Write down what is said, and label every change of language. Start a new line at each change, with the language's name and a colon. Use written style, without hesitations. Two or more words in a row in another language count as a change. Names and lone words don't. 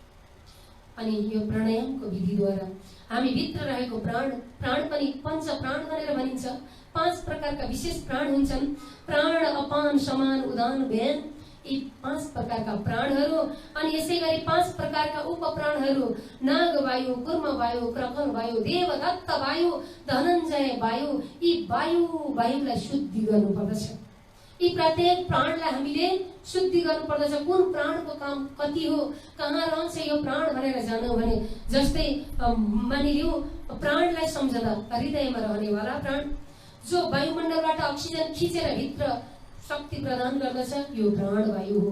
Nepali: अनि यो प्राणायामको विधिद्वारा हामी भित्र रहेको प्राण पनि पञ्च प्राण भनेर भनिन्छ। 5 प्रकारका विशेष प्राण हुन्छन्। प्राण, अपान, समान, उदान, व्यन, यी 5 प्रकारका प्राणहरू। अनि यसै गरी 5 प्रकारका उपप्राणहरू, नाग वायु, कुर्म वायु, क्रकल वायु, देवदत्त वायु, धनञ्जय वायु। यी वायुलाई शुद्धि गर्नुपर्दछ। यी प्रत्येक प्राणलाई हामीले शुद्धि गर्नुपर्दछ। कुन प्राणको काम कति हो, कहाँ रहन्छ यो प्राण भनेर जानौँ भने, जस्तै मानिलिउँ प्राणलाई सम्झदा हृदयमा रहनेवाला प्राण, जो वायुमण्डलबाट अक्सिजन खिचेर भित्र शक्ति प्रदान गर्दछ, यो प्राण वायु हो।